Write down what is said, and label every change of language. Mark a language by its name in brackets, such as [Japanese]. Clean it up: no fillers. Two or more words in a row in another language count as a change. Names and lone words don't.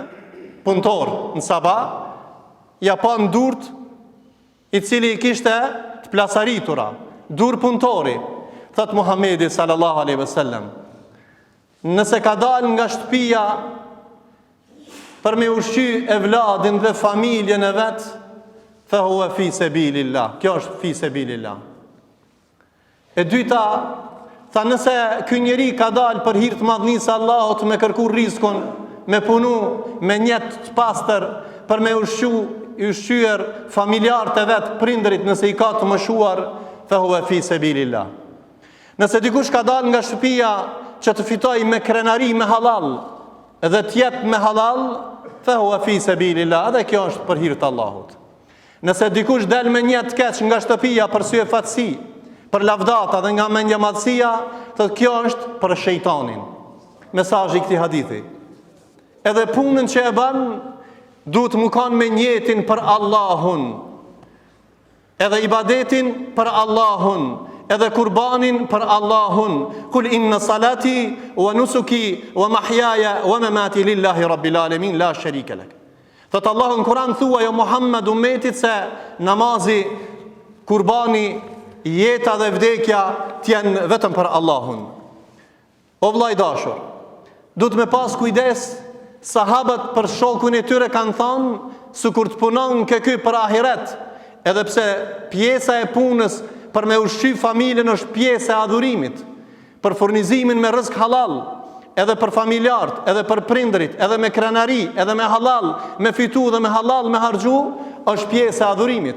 [Albanian] Punëtor në sabah, ja pa në durët, i cili i kishte të plasaritura, dur punëtori. Thot Muhamedi [Arabic] صلى الله عليه وسلم, [Albanian] nëse ka dalë nga shtëpia për me ushqy evladin dhe familjen e vet, [Arabic] فهو في سبيل الله. [Albanian] Kjo është [Arabic] في سبيل الله. [Albanian] E dyta, tha, nëse ky njeri ka dalë për hir të madhnisë Allahut me kërku rizikun, me punu, me njet të pastër, për me ushqyer familjarët e vet, prindërit nëse i ka të mëshuar, [Arabic] فهو في سبيل الله. [Albanian] Nëse dikush ka dalë nga shtëpia që të fitoj me krenari me halal dhe të jep me halal, [Arabic] فهو في سبيل الله, [Albanian] dhe kjo është për hir të Allahut. Nëse dikush del me një të keq nga shtëpia për sy e fatësi, për lavdata dhe nga mendja madhësia, thotë kjo është për shejtanin. mesazhi i këtij hadithi. Edhe punën që e bën duhet më kanë me njetin për Allahun, edhe ibadetin për Allahun, edhe kurbanin për Allahun. [Arabic] قل إن صلاتي ونسكي ومحياي ومماتي لله رب العالمين لا شريك لك. [Albanian] Thot Allahu në Kur'an, thua jo Muhammed ummetit se namazi, kurbani, jeta dhe vdekja t'janë vetëm për Allahun. O vllai dashur, duhet me pas kujdes. Sahabët për shokun e tyre kanë thënë, sikur të punon ky për ahiret, edhe pse pjesa e punës për me ushqy familjen është pjesë e adhurimit, për furnizimin me rrezik halal, edhe për familjarët, edhe për prindrit, edhe me krenari, edhe me halal, me fitu dhe me halal, me harxhu, është pjesë e adhurimit.